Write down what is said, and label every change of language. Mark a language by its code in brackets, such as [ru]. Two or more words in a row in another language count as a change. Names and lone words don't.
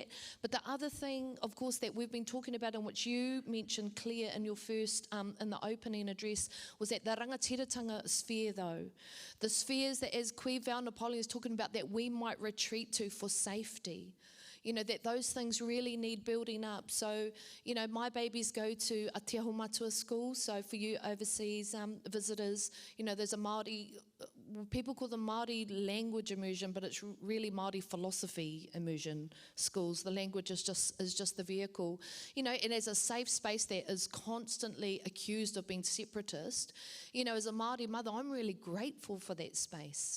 [en] But the other thing, of course, that we've been talking about, and which you mentioned, Claire, in your first, in the opening address, was that the rangatiratanga sphere, though. The spheres that, as Queen Val Napoleon is talking about, that we might retreat to for safety. That those things really need building up. So, my babies go to a [mi] te aho matua [en] school. So for you overseas visitors, there's a Māori, people call them Māori language immersion, but it's really Māori philosophy immersion schools. The language is just the vehicle. And as a safe space that is constantly accused of being separatist, as a Māori mother, I'm really grateful for that space.